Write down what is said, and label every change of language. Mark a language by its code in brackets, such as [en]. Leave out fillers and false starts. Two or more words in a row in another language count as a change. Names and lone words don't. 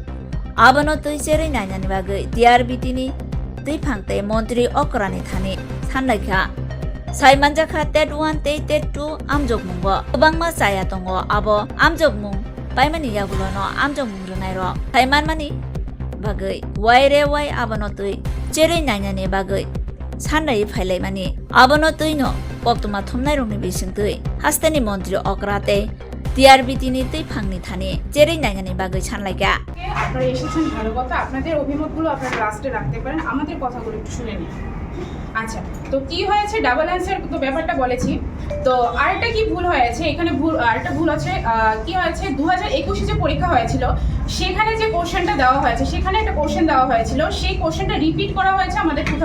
[trp] abono tui jeri nainani bagui TRBT ni tuiphang tei Montri Okrani thani sanlaika saimanjakha TET 1 tei TET 2 Amjokmung go kwbangma jaya tongo abo Amjokmung paimani yagulono Amjokmung rinairo saimanmani bagui waire wai abono tui jeri nainani bagui sanrai phailaimani abono tuino koktuma thumnairokni bisingtui hasteni Montri Okra tei TRBT ni tuiphangni thani jeri nainani bagui sanlaika [bn] আপনারা এসেছেন ভালো কথা আপনাদের অভিমতগুলো আপনারা লাস্টে রাখতে পারেন আমাদের কথাগুলো একটু শুনে নিন আচ্ছা তো কি হয়েছে [en] double answer [bn] তো ব্যাপারটা বলেছি তো আরেকটা কি ভুল হয়েছে এখানে আরেকটা ভুল আছে কি হয়েছে 2021 যে পরীক্ষা হয়েছিল সেখানে যে কোশ্চেনটা দেওয়া হয়েছে সেখানে একটা কোশ্চেন দেওয়া হয়েছিল সেই কোশ্চেনটা রিপিট করা হয়েছে আমাদের